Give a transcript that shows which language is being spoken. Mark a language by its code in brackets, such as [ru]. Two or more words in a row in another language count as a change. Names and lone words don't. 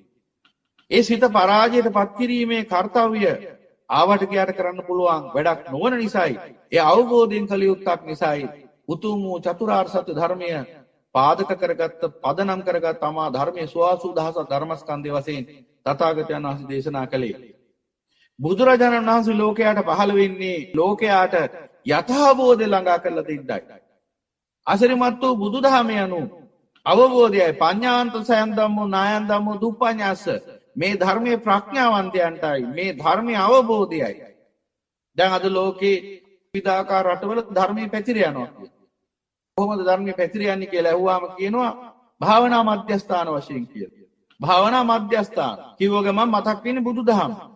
[si] ඒ සිත පරාජයට පත් කිරීමේ කාර්යය ආවට ගියාට කරන්න පුළුවන් වැඩක් නොවන නිසායි, ඒ අවබෝධයෙන් කළ යුත්තක් නිසායි උතුම් වූ චතුරාර්ය සත්‍ය ධර්මය පාදක කරගත්ත, පදනම් කරගත් තමා ධර්මයේ 84000 ධර්මස්කන්ධය වශයෙන් තථාගතයන් වහන්සේ දේශනා කළේ. බුදුරජාණන් වහන්සේ ලෝකයට පහළ වෙන්නේ ලෝකයට යථාබෝධය ළඟා කරලා දෙන්නයි. අසිරිමත් වූ බුදුදහම යනු අවබෝධයයි. [pi] පඤ්ඤාන්ත සයන් ධම්මෝ නායන් ධම්මෝ දුප්පඤ්ඤාස. [si] මේ ධර්මයේ ප්‍රඥාවන්තයන්ටයි, මේ ධර්මයේ අවබෝධයයි. දැන් අද ලෝකේ විවිධාකාර රටවල ධර්මයේ පැතිර යනවා. කොහොමද ධර්මයේ පැතිර යන්නේ කියලා අහුවාම කියනවා භාවනා මධ්‍යස්ථාන වශයෙන් කියලා. භාවනා මධ්‍යස්ථාන කිව්ව ගමන් මතක් වෙන්නේ බුදුදහම.